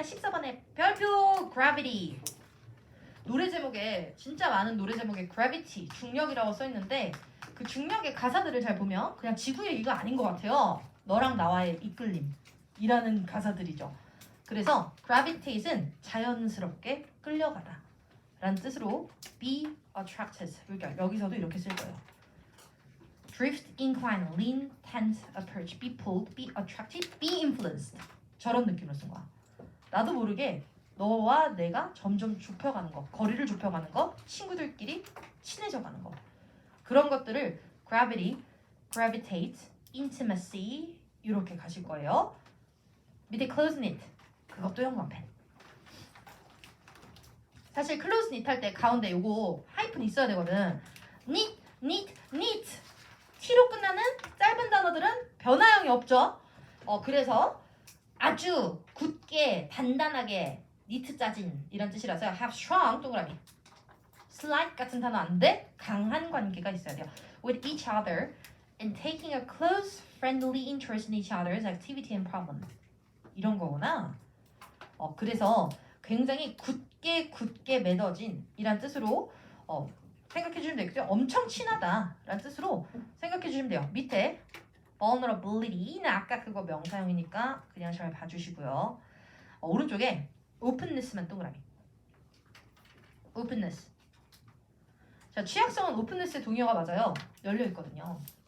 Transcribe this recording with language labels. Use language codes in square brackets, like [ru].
[ko] 14번에 별표 gravity 노래 제목에 진짜 많은 노래 제목에 gravity 중력이라고 써있는데 그 중력의 가사들을 잘 보면 그냥 지구 얘기가 아닌 것 같아요. 너랑 나와의 이끌림이라는 가사들이죠. 그래서 gravitate은 자연스럽게 끌려가다 라는 뜻으로 [en] be attracted [ko] 그러니까 여기서도 이렇게 쓸 거예요. [en] drift, incline, lean, tend, approach, be pulled, be attracted, be influenced [ko] 저런 느낌으로 쓴 거야. 나도 모르게 너와 내가 점점 좁혀가는 거, 거리를 좁혀가는 거, 친구들끼리 친해져가는 거 그런 것들을 gravity, gravitate, intimacy 이렇게 가실 거예요. 밑에 close knit 그것도 현관펜. 사실 close knit 할 때 가운데 요거 하이픈 있어야 되거든. knit, knit, knit t로 끝나는 짧은 단어들은 변화형이 없죠. 그래서 아주 굳게 단단하게 니트 짜진 이런 뜻이라서 [en] have strong [ko] 동그라미 slight 같은 단어 안 돼. 강한 관계가 있어야 돼요. [en] with each other and taking a close friendly interest in each other's activity and problem [ko] 이런 거구나. 그래서 굉장히 굳게 맺어진 이란 뜻으로 생각해 주시면 되겠죠. 엄청 친하다 라는 뜻으로 생각해 주시면 돼요. 밑에 vulnerability는 아까 그거 명사형이니까 그냥 잘 봐주시고요. 오른쪽에 openness만 동그라미 openness 자 취약성은 openness의 동의어가 맞아요. 열려있거든요.